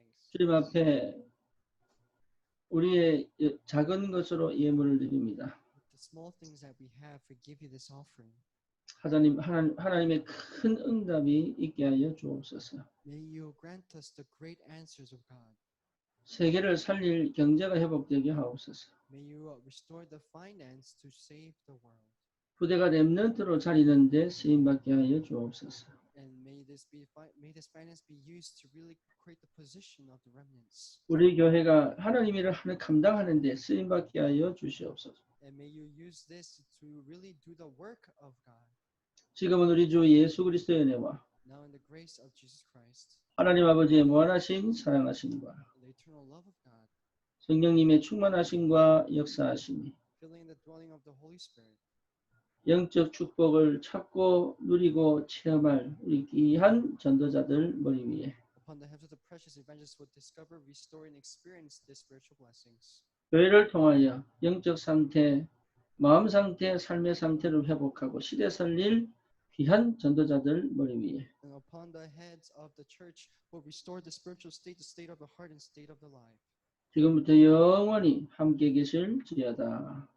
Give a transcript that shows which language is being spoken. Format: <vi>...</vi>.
<ko>주님 앞에 우리의 작은 것으로 예물을 드립니다.</ko> <en>The small things that we have, we give you this offering.</en> <ko>하나님의 큰 응답이 있게 하여 주옵소서.</ko> <en>May you grant us the great answers of God.</en> <ko>세계를 살릴 경제가 회복되게 하옵소서.</ko> <en>May you restore the finance to save the world.</en> <ko>부대가 렘넌트로 자리는데 쓰임 받게 하여 주옵소서.</ko> <en>And may this finance be used to really create the position of the remnants.</en> <ko>우리 교회가 하나님 일을 감당하는데 쓰임 받게 하여 주시옵소서.</ko> <en>And may you use this to really do the work of God.</en> <ko>지금은 우리 주 예수 그리스도의 은혜와</ko> <en>Now in the grace of Jesus Christ,</en> <ko>하나님 아버지의 무한하신 사랑하심과</ko> <en>the eternal love of God,</en> <ko>성령님의 충만하심과 역사하심이</ko> <en>filling the dwelling of the Holy Spirit,</en> <ko>영적 축복을 찾고 누리고 체험할 우리 귀한 전도자들 머리 위에</ko> <en>upon the heads of the precious evangelists will discover, restore, and experience these spiritual blessings.</en> <ko>교회를 통하여 영적 상태, 마음 상태, 삶의 상태를 회복하고 시대 살릴 귀한 전도자들 머리 위에</ko> <en>And upon the heads of the church will restore the spiritual state, the state of the heart, and state of the life.</en> <ko>지금부터 영원히 함께 계실지어다.</ko>